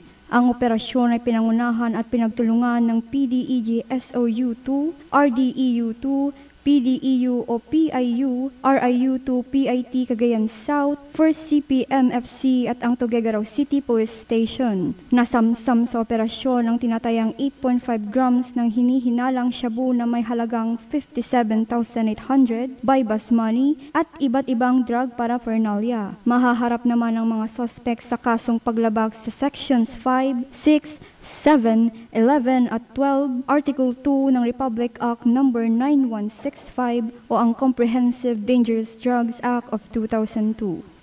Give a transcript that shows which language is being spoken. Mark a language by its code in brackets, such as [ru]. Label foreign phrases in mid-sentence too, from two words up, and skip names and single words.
[tl] Ang operasyon ay pinangunahan at pinagtulungan ng PDEG SOU2, RDEU2, PDEU o PIU, RIU2, PIT Cagayan South, 1st CPMFC at ang Tuguegarao City Police Station. Nasamsam sa operasyon ang tinatayang 8.5 grams ng hinihinalang shabu na may halagang 57,800 [en] bypass money [tl] at iba't ibang [en] drug paraphernalia. [tl] Mahaharap naman ang mga suspect sa kasong paglabag sa Sections 5, 6, 7, 11 at 12, Article 2 ng Republic Act No. 9165 o ang Comprehensive Dangerous Drugs Act of 2002.